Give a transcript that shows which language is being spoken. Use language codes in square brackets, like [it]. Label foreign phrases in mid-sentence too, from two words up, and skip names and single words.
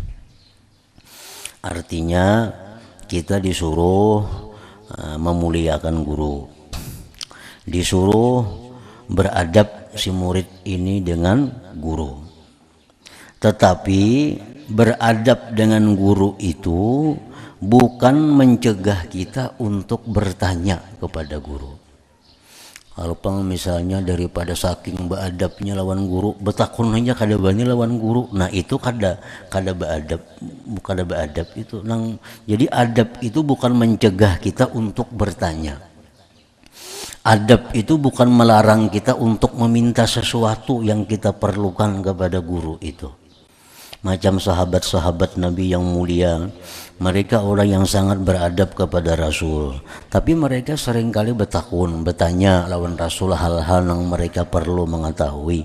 [id] Artinya kita disuruh memuliakan guru, disuruh beradab si murid ini dengan guru. Tetapi beradab dengan guru itu bukan mencegah kita untuk bertanya kepada guru. [bjn] Kalau misalnya daripada saking beadabnya lawan guru, betakun aja kada bani lawan guru, nah itu kada beadab, bukan beadab itu. [id] Jadi adab itu bukan mencegah kita untuk bertanya. Adab itu bukan melarang kita untuk meminta sesuatu yang kita perlukan kepada guru itu. Macam sahabat-sahabat Nabi yang mulia, mereka orang yang sangat beradab kepada Rasul, tapi mereka seringkali bertanya lawan Rasul hal-hal yang mereka perlu mengetahui.